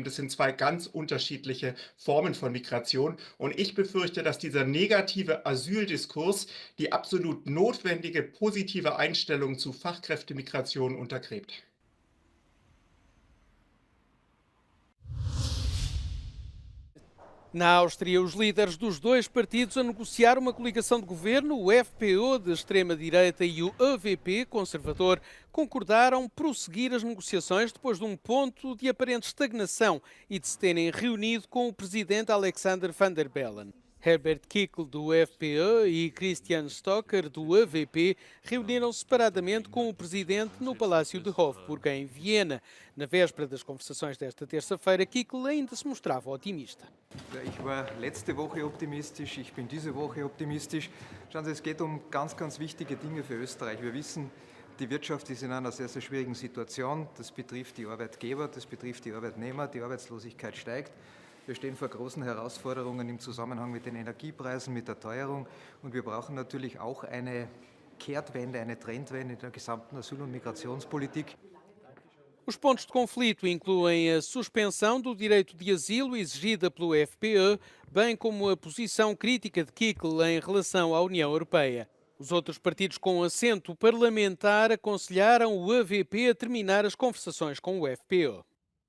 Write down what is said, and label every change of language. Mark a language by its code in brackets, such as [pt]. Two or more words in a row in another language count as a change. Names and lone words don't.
[de] Das sind zwei ganz unterschiedliche Formen von Migration. Und ich befürchte, dass dieser negative Asyldiskurs die absolut notwendige positive Einstellung zu Fachkräftemigration untergräbt. [pt] Na Áustria, os líderes dos dois partidos a negociar uma coligação de governo, o FPÖ de extrema-direita e o AVP conservador, concordaram prosseguir as negociações depois de um ponto de aparente estagnação e de se terem reunido com o presidente Alexander Van der Bellen. Herbert Kickl, do FPÖ, e Christian Stocker, do AVP, reuniram-se separadamente com o presidente no Palácio de Hofburg, em Viena. Na véspera das conversações desta terça-feira, Kickl ainda se mostrava otimista. [de] Ich war letzte Woche optimistisch, ich bin diese Woche optimistisch. Schauen Sie, es geht um ganz, ganz wichtige Dinge für Österreich. Wir wissen, die Wirtschaft ist in einer sehr, sehr schwierigen Situation. Das betrifft die Arbeitgeber, das betrifft die Arbeitnehmer, die Arbeitslosigkeit steigt. Wir stehen vor großen Herausforderungen im Zusammenhang mit den Energiepreisen, mit der Teuerung. Und wir brauchen natürlich auch eine Kehrtwende, eine Trendwende in der gesamten Asyl- und Migrationspolitik. [pt] Os pontos de conflito incluem a suspensão do direito de asilo exigida pelo FPÖ, bem como a posição crítica de Kickl em relação à União Europeia. Os outros partidos com assento parlamentar aconselharam o AVP a terminar as conversações com o FPÖ.